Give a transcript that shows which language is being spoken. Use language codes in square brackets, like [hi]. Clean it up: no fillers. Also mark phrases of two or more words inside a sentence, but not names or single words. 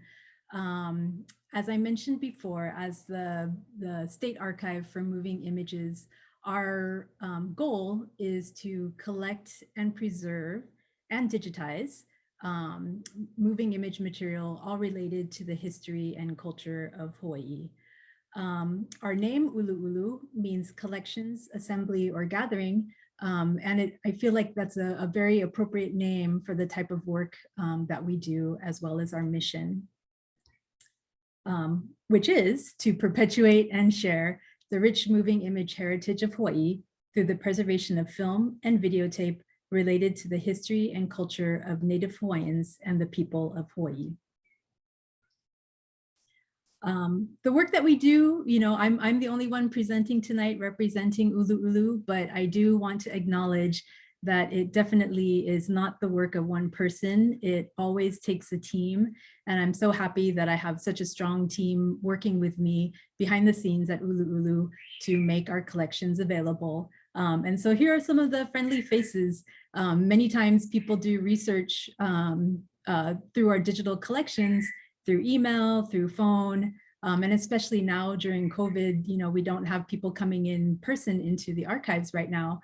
[en] As I mentioned before, as the State Archive for Moving Images, our goal is to collect and preserve and digitize moving image material, all related to the history and culture of Hawaii. Our name ʻUluʻulu means collections, assembly, or gathering, and I feel like that's a very appropriate name for the type of work that we do, as well as our mission. which is to perpetuate and share the rich moving image heritage of Hawaii through the preservation of film and videotape related to the history and culture of Native Hawaiians and the people of Hawaii. The work that we do, I'm the only one presenting tonight representing ʻUluʻulu, but I do want to acknowledge that it definitely is not the work of one person. It always takes a team. And I'm so happy that I have such a strong team working with me behind the scenes at ʻUluʻulu to make our collections available. And so here are some of the friendly faces. Many times people do research through our digital collections, through email, through phone, and especially now during COVID, we don't have people coming in person into the archives right now.